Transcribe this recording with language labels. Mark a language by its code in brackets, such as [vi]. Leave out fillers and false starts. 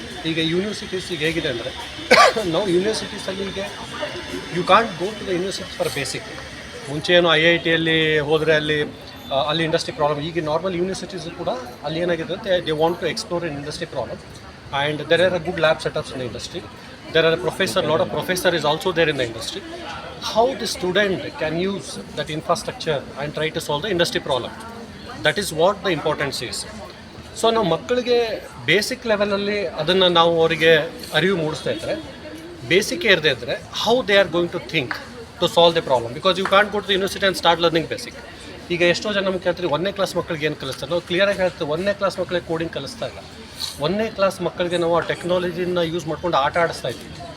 [kn] ಈಗ ಯೂನಿವರ್ಸಿಟೀಸ್ ಈಗ ಹೇಗಿದೆ ಅಂದರೆ ನಾವು ಯೂನಿವರ್ಸಿಟೀಸಲ್ಲಿ ಈಗ [en] You can't go to the university for basic. [kn] ಮುಂಚೆ ಏನು IITಯಲ್ಲಿ ಹೋದರೆ ಅಲ್ಲಿ ಇಂಡಸ್ಟ್ರಿ ಪ್ರಾಬ್ಲಮ್. ಈಗ ನಾರ್ಮಲ್ ಯೂನಿವರ್ಸಿಟೀಸು ಕೂಡ ಅಲ್ಲಿ ಏನಾಗಿದೆ ಅಂತ [en] They want to explore in industry problem and there are a good lab setups in the industry. There are a lot of professor is also there in the industry. How the student can use that infrastructure and try to solve the industry problem. That is what the importance is. [kn] So ನಾವು ಮಕ್ಕಳಿಗೆ basic ಲೆವೆಲಲ್ಲಿ ಅದನ್ನು ನಾವು ಅವರಿಗೆ ಅರಿವು ಮೂಡಿಸ್ತಾ ಇದ್ದರೆ, ಬೇಸಿಕ್ಕೇ ಇರದೇ ಇದ್ದರೆ [en] How they are going to think to solve the problem. Because you can't go to the university and start learning basic. [kn] ಈಗ ಎಷ್ಟೋ ಜನ ನಮ್ಗೆ ಕೇಳ್ತೀರಿ 1ನೇ ಕ್ಲಾಸ್ ಮಕ್ಕಳಿಗೆ ಏನು ಕಲಿಸ್ತಾರೆ. ನಾವು ಕ್ಲಿಯರಾಗಿ ಹೇಳ್ತೀವಿ 1ನೇ ಕ್ಲಾಸ್ ಮಕ್ಕಳಿಗೆ ಕೋಡಿಂಗ್ ಕಲಿಸ್ತಾ ಇಲ್ಲ. 1ನೇ ಕ್ಲಾಸ್ ಮಕ್ಕಳಿಗೆ ನಾವು ಆ ಟೆಕ್ನಾಲಜಿನ ಯೂಸ್ ಮಾಡ್ಕೊಂಡು ಆಟ ಆಡಿಸ್ತಾ ಇದ್ವಿ.